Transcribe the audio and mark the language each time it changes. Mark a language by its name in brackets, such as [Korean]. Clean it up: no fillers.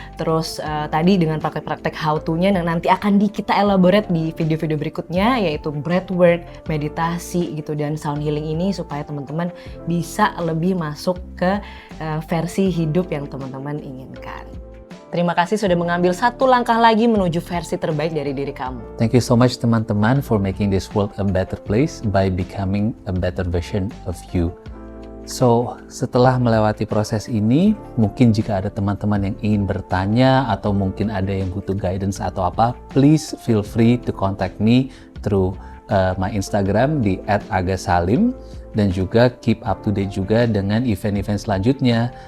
[Indonesian] Terus tadi dengan praktek-praktek how to-nya yang nanti akan kita elaborate di video-video berikutnya, yaitu breathwork, meditasi gitu, dan sound healing ini supaya teman-teman bisa lebih masuk ke versi hidup yang teman-teman inginkan. Terima kasih sudah mengambil satu langkah lagi menuju versi terbaik dari diri kamu. [English] Thank you so much [Indonesian] teman-teman [English] for making this world a better place by becoming a better version of you. [Indonesian] So, setelah melewati proses ini, mungkin jika ada teman-teman yang ingin bertanya atau mungkin ada yang butuh guidance atau apa, [English] please feel free to contact me through my Instagram [Indonesian] di @agasalim, dan juga [English] keep up to date [Indonesian] juga dengan event-event selanjutnya.